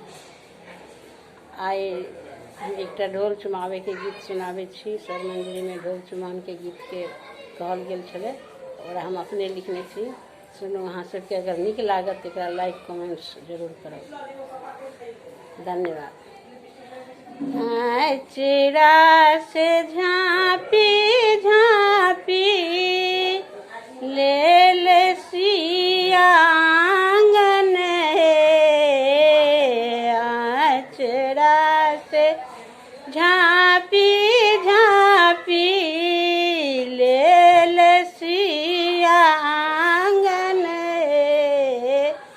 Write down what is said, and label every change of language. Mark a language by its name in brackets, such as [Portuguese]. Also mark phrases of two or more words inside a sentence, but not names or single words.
[Maithili] आइ हम एकटा ढोल चुमावे के गीत सुनावे छी। सब मंदिर में ढोल चुमान के गीत के कहल गेल छलै और हम अपने लिखने छी। सुनू, अहाँ सबके अगर नीक लागत तो एकरा [English] like comments [Maithili] जरूर करब। धन्यवाद। चिड़ा से झाँपी झाँपी ले ले सिया आंगन हे। चिड़ा से झाँपी झाँपी ले ले सिया आंगन हे।